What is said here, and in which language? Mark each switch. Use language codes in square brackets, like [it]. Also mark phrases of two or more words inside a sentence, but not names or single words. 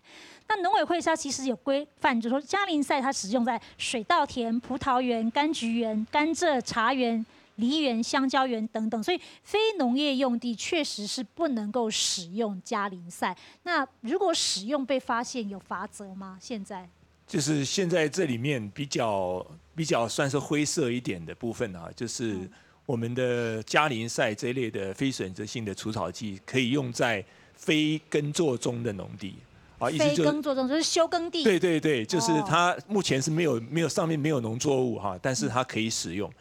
[zh] 那農委會它其實有規範，就是說加林賽它使用在水稻田、葡萄園、柑橘園、甘蔗、茶園、梨園、香蕉園等等，所以非農業用地確實是不能夠使用加林賽。那如果使用被發現，有罰則嗎？現在就是現在這裡面比較算是灰色一點的部分啊，就是我們的加林賽這一類的非選擇性的除草劑，可以用在非耕作中的農地。啊，非耕作中就是休耕地。對對對，就是它目前是沒有上面沒有農作物哈，但是它可以使用。